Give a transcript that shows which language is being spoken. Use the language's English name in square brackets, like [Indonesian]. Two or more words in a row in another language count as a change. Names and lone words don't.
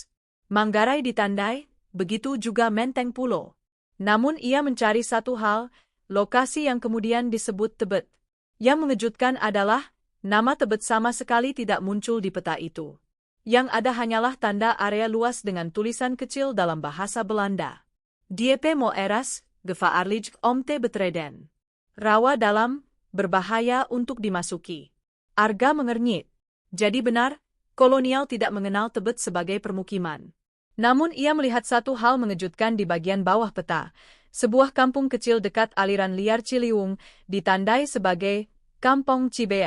[Indonesian] Manggarai ditandai, begitu juga Menteng Pulo. Namun ia mencari satu hal, lokasi yang kemudian disebut Tebet. Yang mengejutkan adalah, nama Tebet sama sekali tidak muncul di peta itu. Yang ada hanyalah tanda area luas dengan tulisan kecil dalam bahasa Belanda. [Dutch] Diepe mo eras, gevaarlijk om te betreden. [Indonesian] Rawa dalam, berbahaya untuk dimasuki. Arga mengernyit. Jadi benar, kolonial tidak mengenal Tebet sebagai permukiman. Namun ia melihat satu hal mengejutkan di bagian bawah peta. Sebuah kampung kecil dekat aliran liar Ciliwung ditandai sebagai Kampung Cibeet.